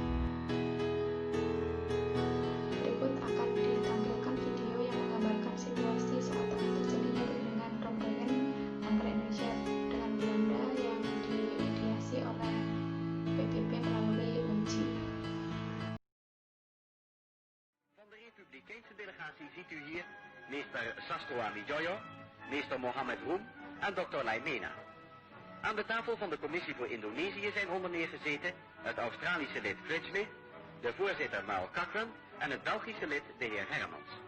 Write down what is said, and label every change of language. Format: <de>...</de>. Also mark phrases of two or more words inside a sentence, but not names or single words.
<id>Berikut akan ditampilkan video yang menggambarkan situasi saat terjadinya perundingan Romrooyen antara Indonesia dengan Belanda yang dimediasi oleh PBB melalui UNCI.</id> <nl>Van de Republikeinse delegatie ziet u hier meester Sastro Amijoyo, meester Mohammed Rom en Dr. Laimena. Aan de tafel van de Commissie voor Indonesië zijn onder meer gezeten het Australische lid Critchley, de voorzitter Merle Cochrane en het Belgische lid de heer Hermans.</nl>